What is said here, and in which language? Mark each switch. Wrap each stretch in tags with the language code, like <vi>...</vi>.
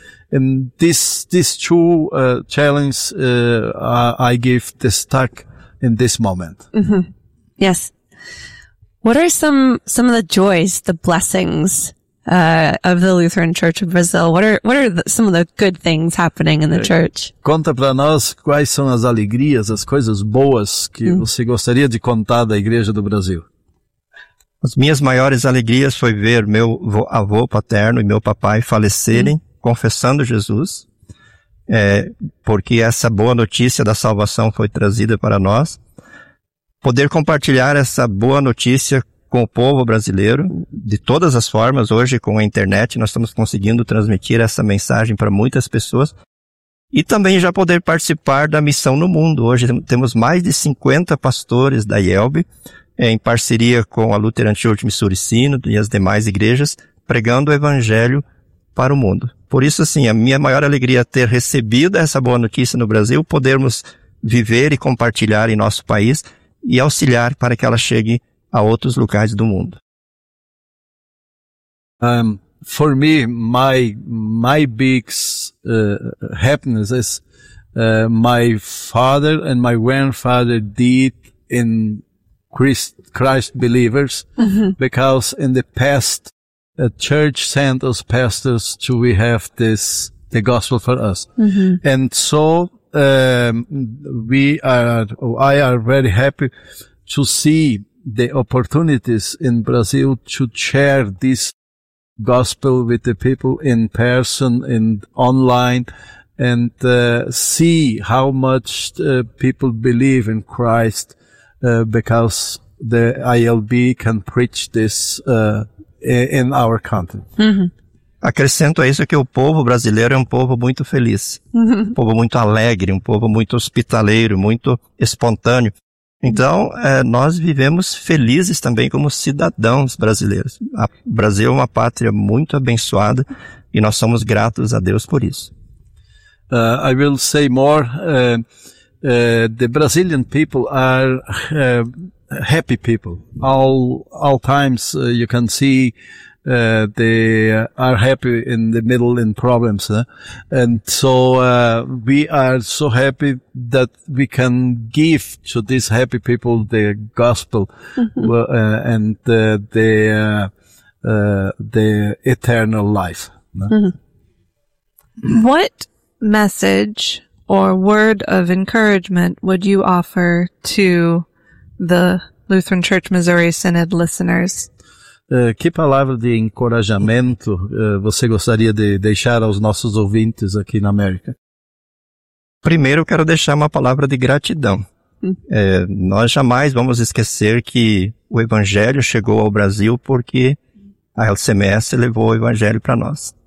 <en>And this true challenge I give the stuck in this moment. Yes. What are some of the joys, the blessings of the Lutheran Church of Brazil? What are some of the good things happening in the church?</en> <pt>Conta para nós quais são as alegrias, as coisas boas que você gostaria de contar da Igreja do Brasil. As minhas maiores alegrias foi ver meu avô paterno e meu papai falecerem confessando Jesus, porque essa boa notícia da salvação foi trazida para nós. Poder compartilhar essa boa notícia com o povo brasileiro, de todas as formas, hoje com a internet, nós estamos conseguindo transmitir essa mensagem para muitas pessoas. E também já poder participar da missão no mundo. Hoje temos mais de 50 pastores da IELB, em parceria com a Lutheran Church Missouri Synod e as demais igrejas, pregando o evangelho para o mundo. Por isso, assim, a minha maior alegria é ter recebido essa boa notícia no Brasil, podermos viver e compartilhar em nosso país e auxiliar para que ela chegue a outros lugares do mundo.</pt> <en>For me, my big happiness is my father and my grandfather did in Christ believers, because in the past, a church sent us pastors to we have this the gospel for us, and so I are very happy to see the opportunities in Brazil to share this gospel with the people in person and online, and see how much people believe in Christ because the ILB can preach this in our country. Mm-hmm.</en> <pt>Acrescento a isso que o povo brasileiro é um povo muito feliz, um povo muito alegre, um povo muito hospitaleiro, muito espontâneo. Então, nós vivemos felizes também como cidadãos brasileiros. O Brasil é uma pátria muito abençoada e nós somos gratos a Deus por isso.</pt> <en>I will say more. The Brazilian people are happy people. All times you can see they are happy in the middle in problems. And so we are so happy that we can give to these happy people the gospel and the eternal life. Mm-hmm. What message or word of encouragement would you offer to the Lutheran Church Missouri Synod listeners?</en> <pt>Que palavra de encorajamento você gostaria de deixar aos nossos ouvintes aqui na América? Primeiro, eu quero deixar uma palavra de gratidão. Nós jamais vamos esquecer que o Evangelho chegou ao Brasil porque a LCMS levou o Evangelho para nós.</pt>